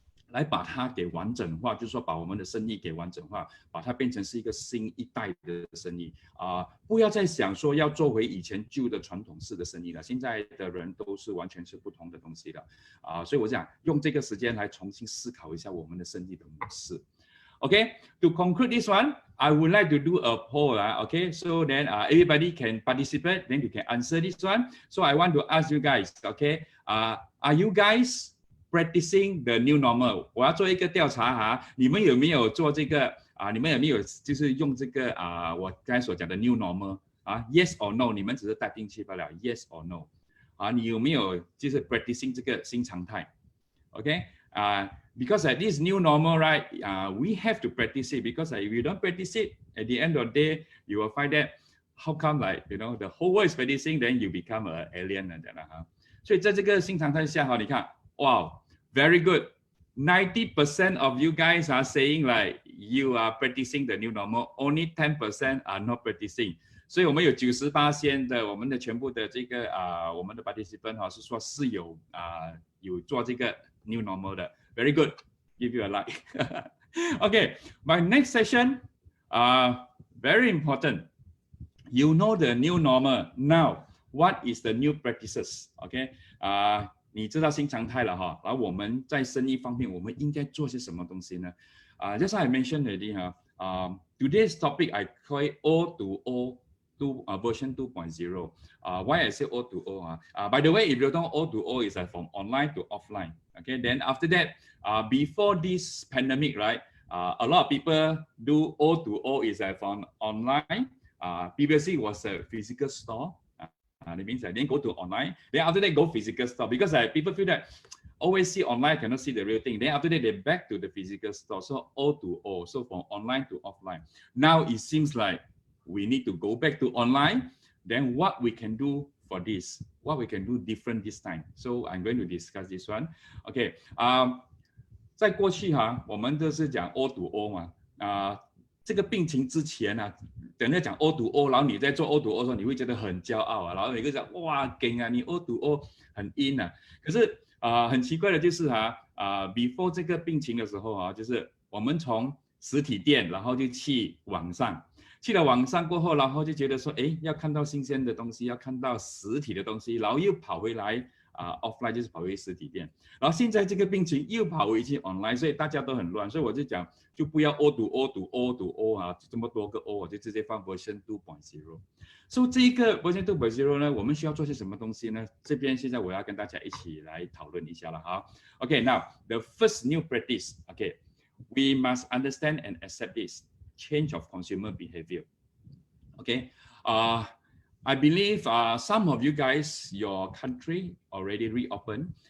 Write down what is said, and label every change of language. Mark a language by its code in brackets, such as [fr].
[zh] 来把它给完整化，就是说把我们的生意给完整化，把它变成是一个新一代的生意不要再想说要做回以前旧的传统式的生意了。现在的人都是完全是不同的东西的所以我想用这个时间来重新思考一下我们的生意的模式。 [en] Okay, to conclude this one, I would like to do a poll. Okay, so then everybody can participate, then you can answer this one. So I want to ask you guys, okay, are you guys practicing the new normal？ [zh] 我要做一个调查你们有没有做这个你们有没有就是用这个我刚才所讲的 new normal yes or no？你们只是带进去罢了 ， yes or no？你有没有就是 practicing 这个新常态 ？ Okay，because at this new normal, right? [en] We have to practice it because if you don't practice it, at the end of the day, you will find that how come the whole world is practicing, then you become an alien 所以在这个新常态下你看 wow, very good. 90% of you guys are saying like you are practicing the new normal. Only 10% are not practicing. [zh] 所以我们有98%的我们的全部的这个我们的 participant 是说是有做这个 new normal 的。 [en] Very good. Give you a like. Okay, my next session, very important. You know the new normal. Now, what is the new practices? [zh] Okay, 你知道新常态了然后我们在生意方面我们应该做些什么东西呢？ Just I mentioned already today's topic I call it O2O. [en] Version 2.0. Why I say O2O? By the way, if you don't know, O2O is from online to offline. Okay, then after that, before this pandemic, right? A lot of people do O2O is from online. Previously was a physical store. That means then go to online. Then after that, go physical store because people feel that always see online, cannot see the real thing. Then after that, they back to the physical store. So O2O, so from online to offline. Now it seems like we need to go back to online. Then what we can do for this, what we can do different this time. So I'm going to discuss this one. [zh] Okay, 在过去我们都是讲 O2O 嘛，这个病情之前等下讲 O2O， 然后你在做 O2O 的时候，你会觉得很骄傲然后你会讲哇，劲你 O2O 很 in 可是很奇怪的就是before 这个病情的时候就是我们从实体店，然后就去网上。去了网上过后，然后就觉得说，要看到新鲜的东西，要看到实体的东西，然后又跑回来offline 就是跑回实体店，然后现在这个病情又跑回去 online， 所以大家都很乱，所以我就讲，就不要 O2O 这么多个 O， 我就直接放 version 2.0。所以这个 version 2.0 呢，我们需要做些什么东西呢？ [en] 这边现在我要跟大家一起来讨论一下了 Okay, now the first new practice, okay, we must understand and accept this. Change of consumer behavior. Okay, I believe some of you guys, your country already reopened.